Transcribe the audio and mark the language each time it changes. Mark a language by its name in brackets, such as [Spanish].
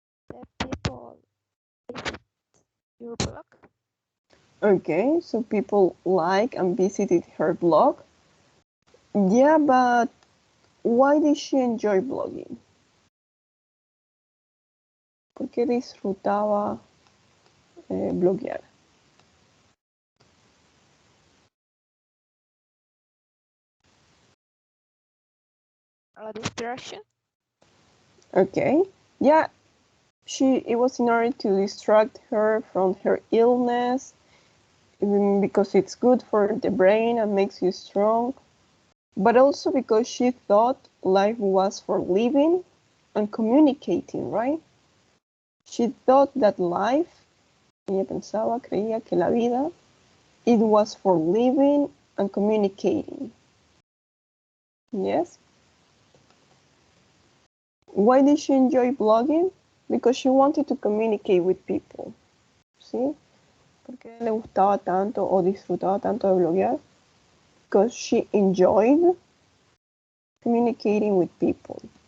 [English] The people visit your blog. Okay, so people like and visited her blog. Yeah, but why did she enjoy blogging? [Spanish] ¿Por qué disfrutaba bloguear? [English] A distraction. Okay, yeah, it was in order to distract her from her illness, because it's good for the brain and makes you strong, but also because she thought life was for living and communicating, right? She thought that life, [Spanish] ella pensaba, creía que la vida, [English] it was for living and communicating. Yes? Why did she enjoy blogging? Because she wanted to communicate with people. [Spanish] ¿Sí? ¿Por qué le gustaba tanto o disfrutaba tanto de bloguear? [English] Because she enjoyed communicating with people.